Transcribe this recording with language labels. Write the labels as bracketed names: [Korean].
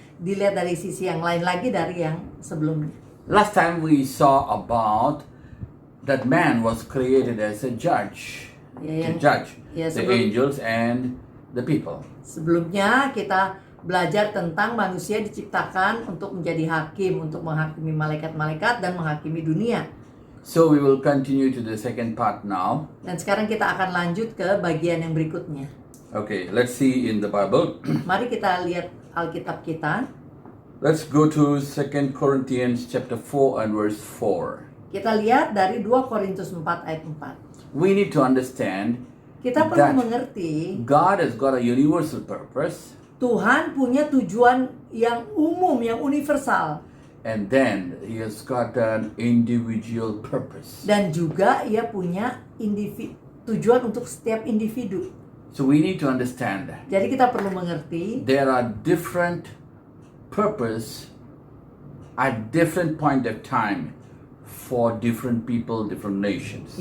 [Indonesian] Dilihat dari sisi yang lain lagi dari yang sebelumnya. [English] Last time we saw about that man was created as a judge, to judge the angels and the people. [Indonesian] Sebelumnya kita belajar tentang manusia diciptakan untuk menjadi hakim, untuk menghakimi malaikat-malaikat dan menghakimi dunia. [English] So we will continue to the second part now. [Indonesian] Dan sekarang kita akan lanjut ke bagian yang berikutnya. [English] Okay, let's see in the Bible. [Indonesian] Mari kita lihat Alkitab kita. [English] Let's go to 2 Corinthians chapter 4 and verse 4. [Indonesian] Kita lihat dari 2 Korintus 4 ayat 4. [English] We need to understand [Indonesian] Kita perlu [English] that [Indonesian] mengerti [English] God has got a universal purpose. [Indonesian] Tuhan punya tujuan yang umum, yang universal. [English] And then He has got an individual purpose. [Indonesian] Dan juga ia punya tujuan untuk setiap individu. [English] So we need to understand that [Indonesian] Jadi kita perlu mengerti [English] there are different purpose at different point of time for different people, different nations.